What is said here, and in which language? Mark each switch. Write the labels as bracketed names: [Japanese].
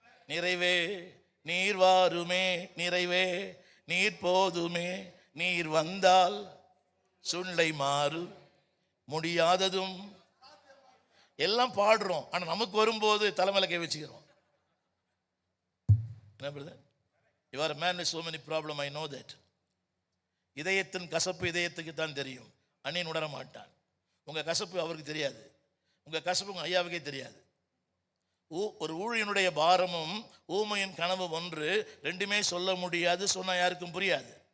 [Tamil] நிறைவே நீர் வாருமே, நிறைவே நீர் போதுமே, நீர் வந்தால் சூழ்நிலை மாறு, முடியாததும் எல்லாம் பாடுறோம். ஆனால் நமக்கு வரும்போது தலைமையில கை வச்சுக்கிறோம். என்ன brother? [English] You are a man with so many problems, I know that. [Tamil] இதயத்தின் கசப்பு இதயத்துக்கு தான் தெரியும், அண்ணின் உணர மாட்டான். உங்கள் கசப்பு அவருக்கு தெரியாது, உங்கள் கசப்பு உங்கள் ஐயாவுக்கே தெரியாது. ஒரு ஊழியனுடைய பாரமும் ஊமையின் கனவு ஒன்று, ரெண்டுமே சொல்ல முடியாது, சொன்னால் யாருக்கும் புரியாது.